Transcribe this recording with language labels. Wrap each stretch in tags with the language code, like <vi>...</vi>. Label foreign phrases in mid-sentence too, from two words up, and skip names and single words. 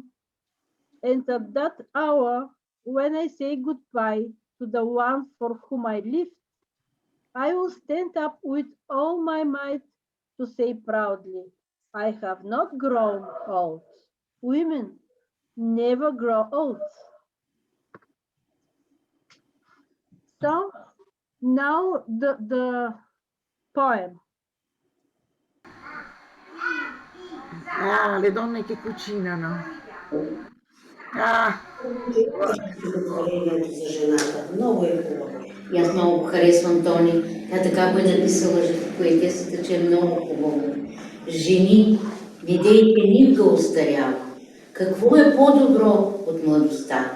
<en>And at that hour, when I say goodbye to the one for whom I lived, I will stand up with all my might to say proudly, I have not grown old. Women never grow old. So now the poem.</en> <it>Ah, le donne che cucinano. Ah.</it> <bg>За жената. Много е хубаво. И аз много харесвам Тони. Тя така го е написала поетесата, че е много хубаво. Жени, не дейте никога остарява. Какво е по-добро от младостта?</bg>